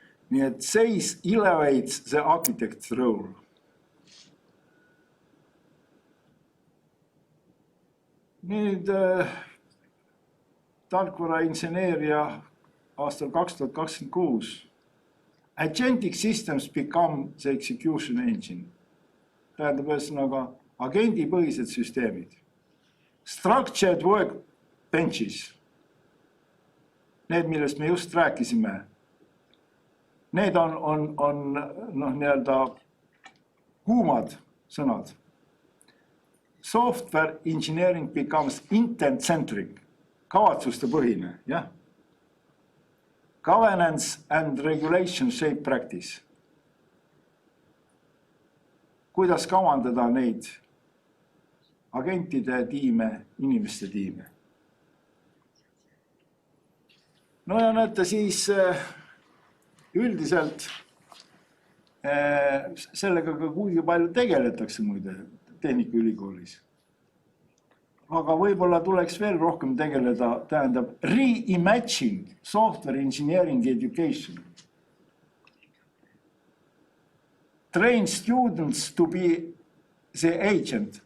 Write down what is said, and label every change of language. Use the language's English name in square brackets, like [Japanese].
[Estonian] Nii et seis [English] elevates the architect's role. [Estonian] Nüüd tarkvara inseneeria aastal 2026. [English] Agentic systems become the execution engine. [Estonian] Tähendab ühesõnaga agendipõhised süsteemid. [English] Structured workbenches. [Estonian] Need, millest me just rääkisime. Need on nii-öelda kuumad sõnad. Software engineering becomes intent-centric, kavatsuste põhine, jah. [English] Governance and regulation shape practice. [Estonian] Kuidas kavandada neid agentide tiime, inimeste tiime. No ja näete siis üldiselt sellega ka kuigi palju tegeletakse muide Tehnikaülikoolis. Aga võib-olla tuleks veel rohkem tegeleda, tähendab [English] reimagine software engineering education. Train students to be the agent.